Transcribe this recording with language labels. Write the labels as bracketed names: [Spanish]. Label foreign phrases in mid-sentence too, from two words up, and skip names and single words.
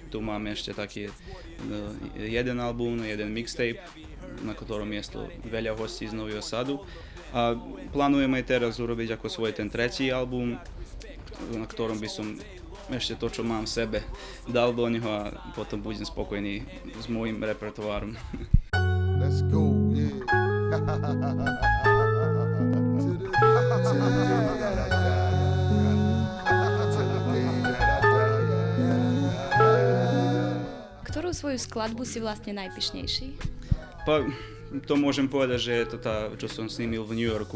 [Slovak] Tu mám ešte taký jeden album, jeden mixtape, na ktorom je veľa hostí z Nového Sadu. A plánujem aj teraz urobiť ako svoj ten tretí album, na ktorom by som ešte to, čo mám v sebe, dal do neho a potom budem spokojný s môjim repertoárom. [English] Let's go, yeah. [Slovak] Ktorú svoju skladbu si vlastne najpyšnejší? Pa, to môžem povedať, že je to tá, čo som snímil v New Yorku.